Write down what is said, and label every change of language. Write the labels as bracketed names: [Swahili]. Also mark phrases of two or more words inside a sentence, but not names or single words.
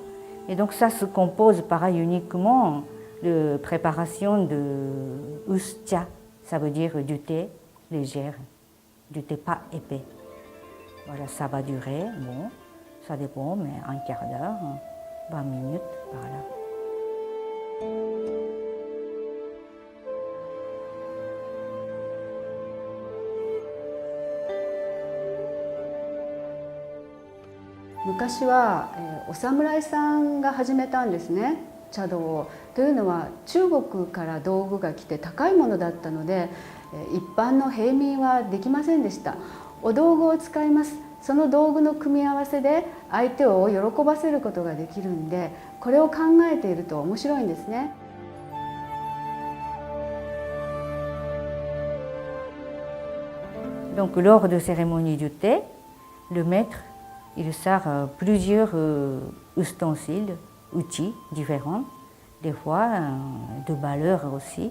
[French] Et donc ça se compose pareil uniquement de préparation de uscha, ça veut dire du thé léger, du thé pas épais. Voilà, ça va durer, bon, ça dépend, mais un quart d'heure, 20 minutes, voilà. [Japanese] 昔はお侍さんが始めたんですね、茶道を。というのは中国から道具が来て高いものだったので一般の平民はできませんでした。お道具を使います。その道具の組み合わせで相手を喜ばせることができるんで、これを考えていると面白いんですね。 [French] Donc lors de cérémonie du thé, le maître il sert plusieurs ustensiles, outils différents, des fois de valeur aussi.